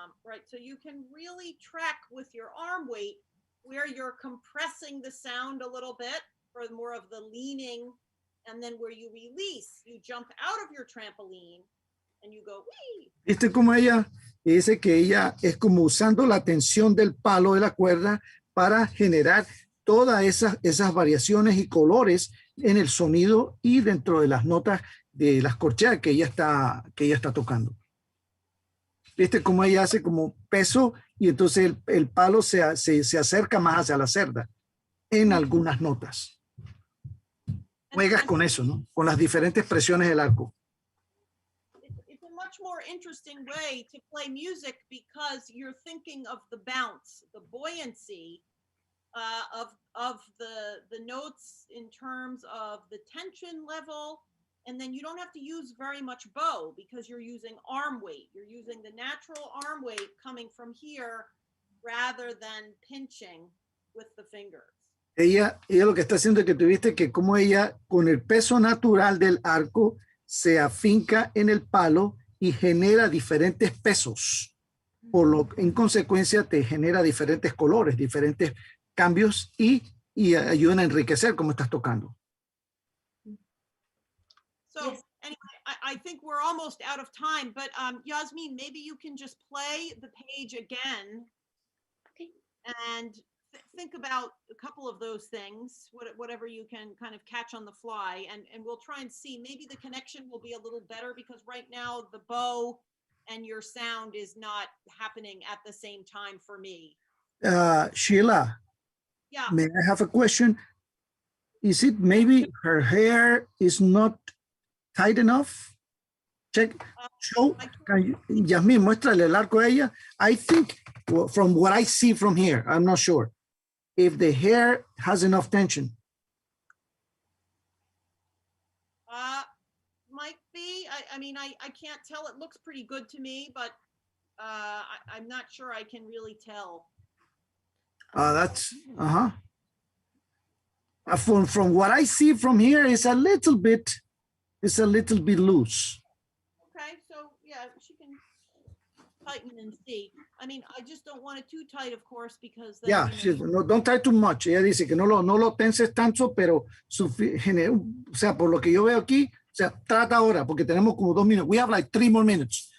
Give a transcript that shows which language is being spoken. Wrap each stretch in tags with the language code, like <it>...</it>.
<en>Right. So you can really track with your arm weight where you're compressing the sound a little bit for more of the leaning. And then where you release, you jump out of your trampoline and you go, wee.</en> <es>¿Viste cómo ella dice que ella es como usando la tensión del palo de la cuerda para generar todas esas variaciones y colores en el sonido y dentro de las notas de las corcheas que ella está tocando? ¿Viste cómo ella hace como peso y entonces el palo se acerca más hacia la cerda en algunas notas? Juegas con eso, ¿no? Con las diferentes presiones del arco.</es> <en>It's a much more interesting way to play music because you're thinking of the bounce, the buoyancy of the notes in terms of the tension level. And then you don't have to use very much bow because you're using arm weight. You're using the natural arm weight coming from here rather than pinching with the fingers.</en> <es>Ella lo que está haciendo es que tuviste que como ella con el peso natural del arco se afinca en el palo y genera diferentes pesos. En consecuencia te genera diferentes colores, diferentes cambios y ayudan a enriquecer como estás tocando.</es> <en>So anyway, I think we're almost out of time, but Yasmin, maybe you can just play the page again. Okay. And think about a couple of those things, whatever you can kind of catch on the fly, and we'll try and see. Maybe the connection will be a little better because right now the bow and your sound is not happening at the same time for me. Sheila, yeah. May I have a question? Is it maybe her hair is not tight enough? Check. Show.</en> <es>Yasmin, muéstrale el arco a ella.</es> <en>I think, well, from what I see from here, I'm not sure if the hair has enough tension. Might be. I mean, I can't tell. It looks pretty good to me, but I'm not sure I can really tell. That's, from what I see from here, it's a little bit loose. Okay, so yeah, she can tighten and see. I mean, I just don't want it too tight, of course, because then, Yeah, no, don't tie too much.</en> <es>Ella dice que no lo tenses tanto, pero o sea, por lo que yo veo aquí, o sea, trata ahora, porque tenemos como 2 minutos.</es> <en>We have like 3 more minutes.</en>